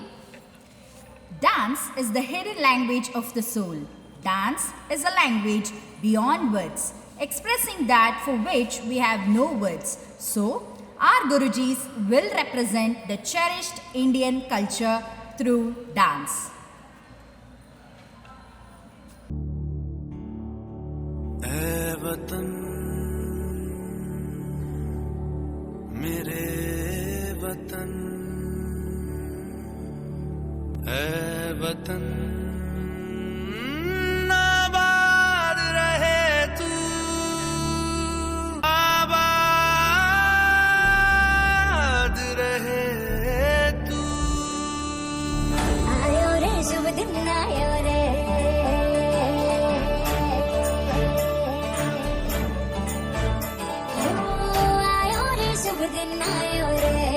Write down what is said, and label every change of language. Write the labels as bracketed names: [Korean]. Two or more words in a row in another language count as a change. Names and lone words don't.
[English] Dance is the hidden language of the soul. Dance is a language beyond words, expressing that for which we have no words. So, our Gurujis will represent the cherished Indian culture through dance. [Hindi] ऐ वतन मेरे वतन, ऐ वतन आबाद रहे तू, आबाद रहे तू। आयो रे शुभ दिन आयो रे, आयो रे शुभ दिन आयो रे।